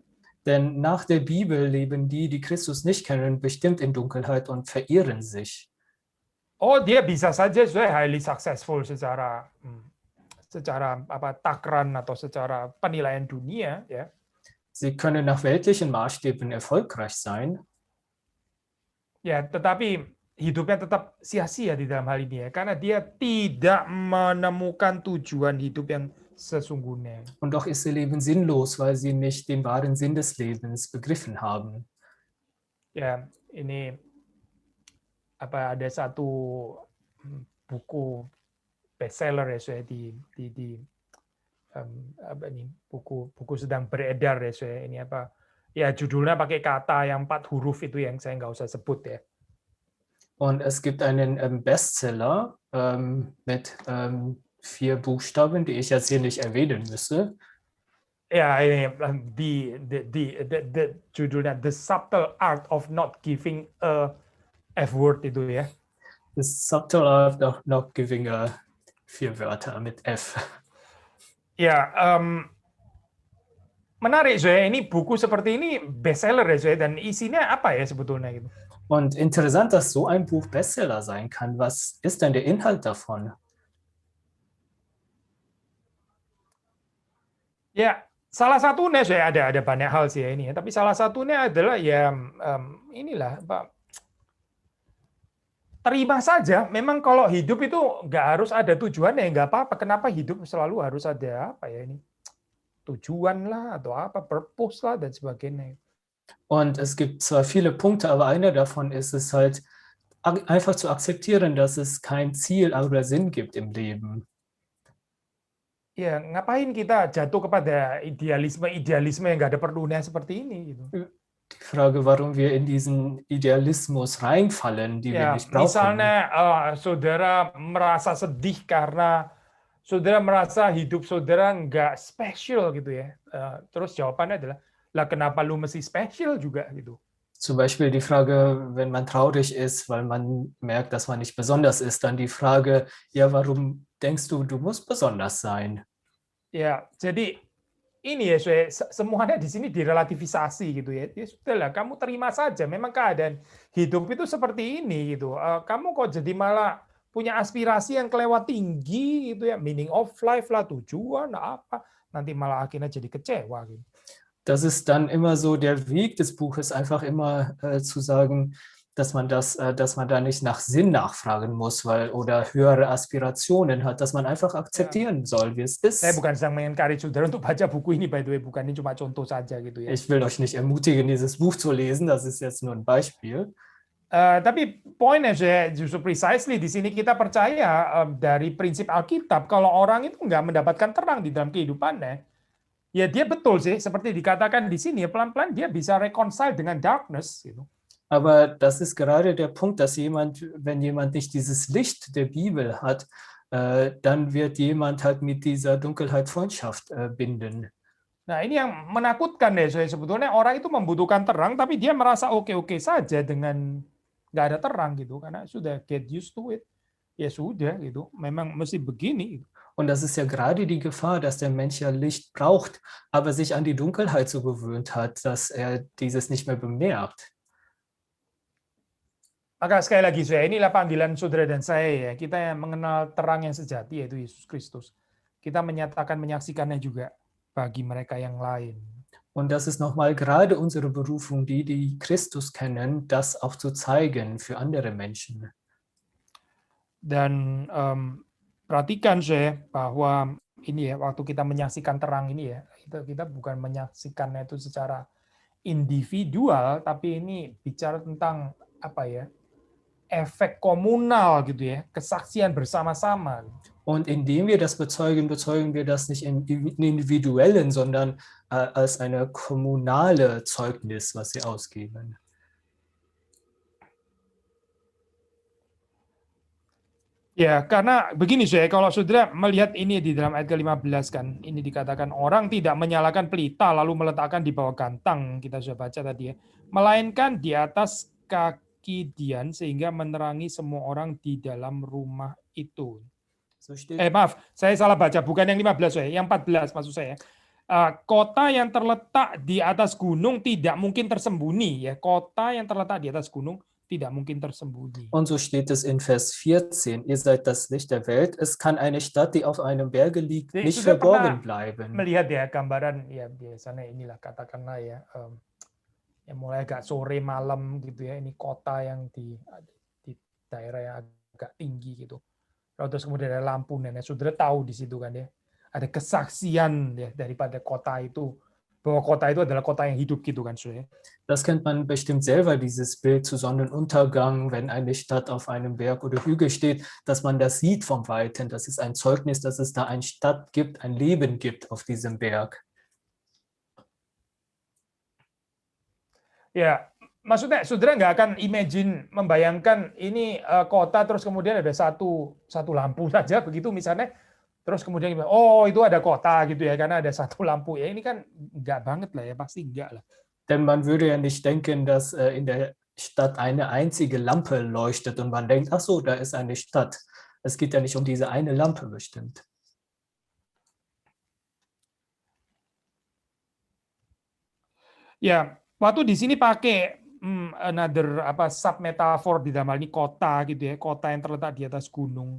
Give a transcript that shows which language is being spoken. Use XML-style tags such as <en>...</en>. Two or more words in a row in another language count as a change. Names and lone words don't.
<de>Denn nach der Bibel leben die, die Christus nicht kennen, bestimmt in Dunkelheit und verirren sich.</de> <id>Oh, dia bisa saja</id> <en>highly successful</en> <id>secara apa takran atau secara penilaian dunia, ya.</id> <de>Sie können nach weltlichen Maßstäben erfolgreich sein.</de> <id>Ya, tetapi hidupnya tetap sia-sia di dalam hal ini ya, karena dia tidak menemukan tujuan hidup yang sesungguhnya.</id> <de>Und doch ist ihr Leben sinnlos, weil sie nicht den wahren Sinn des Lebens begriffen haben.</de> <id>Ya, ini apa ada satu buku bestseller ya saya di apa ini buku sedang beredar ya saya ini apa ya judulnya pakai kata yang 4 huruf itu yang saya nggak usah sebut ya.</id> <de>Und es gibt einen Bestseller mit 4 Buchstaben, die ich jetzt hier nicht erwähnen müsse.</de> <id>Ya ini judulnya The Subtle Art of Not Giving a F-word itu ya.</id> <de>The Subtle Art of Not Giving a 4 Wörter mit F.</de> <id>Ya, menarik saya ini buku seperti ini bestseller ya saya dan isinya apa ya sebetulnya gitu.</id> <de>Und interessant, dass so ein Buch Bestseller sein kann. Was ist denn der Inhalt davon?</de> <id>Ya, salah satunya saya ada banyak hal sih ya ini ya, tapi salah satunya adalah ya inilah Pak. Terima saja, memang kalau hidup itu nggak harus ada tujuannya, nggak apa-apa. Kenapa hidup selalu harus ada apa ya ini tujuan lah atau apa purpose lah dan sebagainya.</id> <de>Und es gibt zwar viele Punkte, aber einer davon ist es halt einfach zu akzeptieren, dass es kein Ziel oder Sinn gibt im Leben.</de> <id>Ya, ngapain kita jatuh kepada idealisme yang nggak ada perlunya seperti ini gitu.</id> <de>Die Frage, warum wir in diesen Idealismus reinfallen, die wir nicht brauchen.</de> <id>Misalnya saudara merasa sedih karena saudara merasa hidup saudara nggak spesial gitu ya. Terus jawabannya adalah, lah kenapa lu mesti spesial juga gitu.</id> <de>Zum Beispiel die Frage, wenn man traurig ist, weil man merkt, dass man nicht besonders ist, dann die Frage, ja, warum denkst du, du musst besonders sein?</de> <id>Ya, jadi ini ya, semuanya di sini direlativisasi gitu ya. Ya sudahlah, kamu terima saja. Memang keadaan hidup itu seperti ini gitu. Kamu kok jadi malah punya aspirasi yang kelewat tinggi gitu ya,</id> <en>meaning of life</en> <id>lah, tujuan apa, nanti malah akhirnya jadi kecewa gitu.</id> <de>Das ist dann immer so der Weg des Buches, einfach immer zu sagen, dass man da nicht nach Sinn nachfragen muss, oder höhere Aspirationen hat, dass man einfach</de> <id>Ya,</id> <de>akzeptieren soll, wie es</de> <id>saya</id> <de>ist.</de> <id>bukan sedang mengencourage saudara untuk baca buku ini,</id> <en>by the way,</en> <id>bukan, ini cuma contoh saja gitu ya.</id> <de>Ich will euch nicht ermutigen, dieses Buch zu lesen, das ist jetzt nur ein Beispiel.</de> <id>Tapi poinnya saya justru precisely di sini kita percaya dari prinsip Alkitab kalau orang itu nggak mendapatkan terang di dalam kehidupannya, ya dia betul sih seperti dikatakan di sini ya pelan-pelan dia bisa reconcile dengan darkness gitu.</id> <de>Aber das ist gerade der Punkt, dass wenn jemand nicht dieses Licht der Bibel hat, dann wird jemand halt mit dieser Dunkelheit Freundschaft binden.</de> <id>Nah ini yang menakutkan deh saya sebetulnya orang itu membutuhkan terang tapi dia merasa oke-oke saja dengan nggak ada terang gitu karena sudah</id> <en>get used to it,</en> <id>ya sudah gitu, memang mesti begini.</id> <de>Und das ist ja gerade die Gefahr, dass der Mensch ja Licht braucht, aber sich an die Dunkelheit so gewöhnt hat, dass er dieses nicht mehr bemerkt.</de> <id>Maka sekali lagi saya inilah panggilan saudara dan saya ya, kita yang mengenal terang yang sejati yaitu Yesus Kristus. Kita menyatakan menyaksikannya juga bagi mereka yang lain.</id> <de>Und das ist nochmal gerade unsere Berufung, die Christus kennen, das auch zu zeigen für andere Menschen.</de> <id>Dan perhatikan saya bahwa ini ya waktu kita menyaksikan terang ini ya, kita bukan menyaksikannya itu secara individual, tapi ini bicara tentang apa ya, efek komunal gitu ya, kesaksian bersama-sama.</id> <de>Und indem wir das bezeugen, bezeugen wir das nicht im individuellen, sondern als eine kommunale Zeugnis, was sie ausgeben.</de> <id>Ya, karena begini saya, kalau saudara melihat ini di dalam ayat ke-15 kan, ini dikatakan orang tidak menyalakan pelita lalu meletakkan di bawah gantang, kita sudah baca tadi ya, melainkan di atas kaki dian sehingga menerangi semua orang di dalam rumah itu.</id> <de>So steht,</de> <id>Maaf, saya salah baca, bukan yang 15 saya, yang 14 maksud saya. Kota yang terletak di atas gunung tidak mungkin tersembunyi ya. Kota yang terletak di atas gunung tidak mungkin tersembunyi.</id> <de>und so steht es in Vers 14, ihr seid das Licht der Welt. Es kann eine Stadt, die auf einem Berge liegt,</de> <id>Jadi,</id> <de>nicht</de> <id>sudah</id> <de>verborgen</de> <id>pernah</id> <de>bleiben.</de> <id>melihat ya gambaran ya biasanya inilah katakanlah ya, yang mulai agak sore malam gitu ya, ini kota yang di daerah yang agak tinggi gitu. Lalu terus kemudian ada lampu nenek, saudara tahu di situ kan ya, ada kesaksian ya daripada kota itu, bahwa kota itu adalah kota yang hidup gitu kan saudara.</id> <de>Das kennt man bestimmt selber, dieses Bild zu Sonnenuntergang, wenn eine Stadt auf einem Berg oder Hügel steht, dass man das sieht vom Weiten. Das ist ein Zeugnis, dass es da eine Stadt gibt, ein Leben gibt auf diesem Berg.</de> <id>Ya, maksudnya saudara nggak akan membayangkan ini kota terus kemudian ada satu lampu saja begitu misalnya, terus kemudian oh itu ada kota gitu ya karena ada satu lampu ya, ini kan nggak banget lah ya, pasti enggak lah.</id> <de>Denn man würde ja nicht denken, dass in der Stadt eine einzige Lampe leuchtet und man denkt, ach so, da ist eine Stadt. Es geht ja nicht um diese eine Lampe bestimmt.</de> <id>Ya, waktu di sini pakai</id> <en>another sub</en> <id>metafor di dalam hal ini kota gitu ya, kota yang terletak di atas gunung.</id>